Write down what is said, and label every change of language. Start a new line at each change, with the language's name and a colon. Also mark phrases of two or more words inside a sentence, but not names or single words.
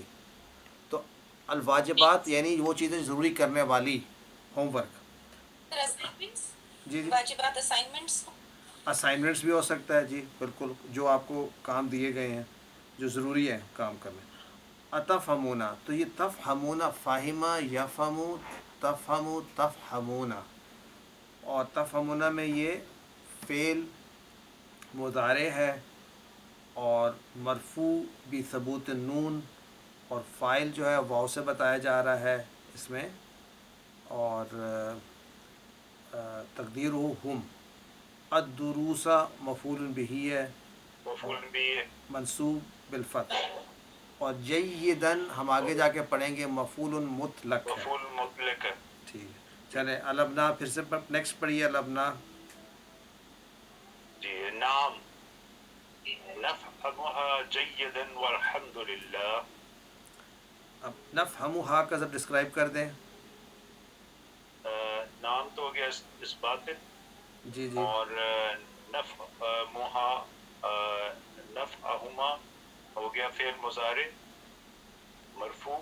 Urdu: تو الواجبات یعنی وہ چیزیں ضروری کرنے والی، ہوم ورک۔ جی جی، واجبات اسائنمنٹس۔ اسائنمنٹس بھی ہو سکتا ہے، جی بالکل، جو آپ کو کام دیے گئے ہیں جو ضروری ہے کام کرنے۔
Arabic: اتفہمونا،
Urdu: تو یہ
Arabic: تفہمونا، فاہمہ یفہمو، تفہمو تفہمونا،
Urdu: اور تفہمونا میں یہ فعل مضارع ہے، اور مرفوع بھی
Arabic: ثبوت النون،
Urdu: اور فاعل جو ہے واو سے بتایا جا رہا ہے اس میں، اور تقدیر ہو ہم۔ الدروس مفعول بہ ہے، مفعول بھی
Arabic: منصوب بالفتح،
Urdu: اور جیدن ہم آگے جا کے پڑھیں گے مفعول مطلق ہے۔ مفعول مطلق ہے۔ ٹھیک ہے، چلیں الابنا پھر سے نیکسٹ پڑھیے الابنا۔
Arabic: جی، نام نفهمها جیدا والحمد للہ۔
Urdu: اب نفہمھا کا ذرا ڈسکرائب کر دیں۔ نام تو ہو گیا اس بات، جی جی، اور نفعہما ہو گیا فعل مضارع مرفوع،